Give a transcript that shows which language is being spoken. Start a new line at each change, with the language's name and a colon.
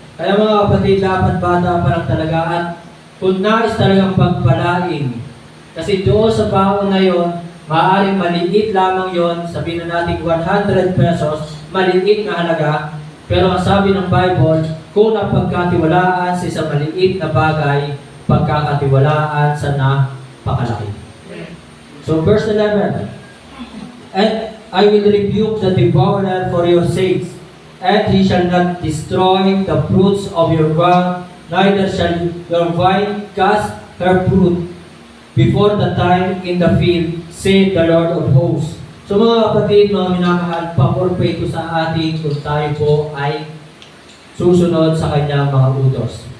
Filipino: Kaya mga kapatid, dapat bata pa lang talaga at kung nais talagang pagpalain, kasi doon sa baon na yon, Maaaring maliit lamang yon, sabihin na natin 100 pesos, maliit na halaga. Pero ang sabi ng Bible, kung napagkatiwalaan sa isang maliit na bagay, pagkakatiwalaan sa napakalaki.
English: So verse 11, and I will rebuke the devourer for your sakes, and he shall not destroy the fruits of your ground, neither shall your vine cast her fruit before the time in the field, saith the Lord of hosts.
Filipino: So mga kapatid, mga minamahal, paporpay ko sa atin kung tayo po ay susunod sa kanyang mga utos.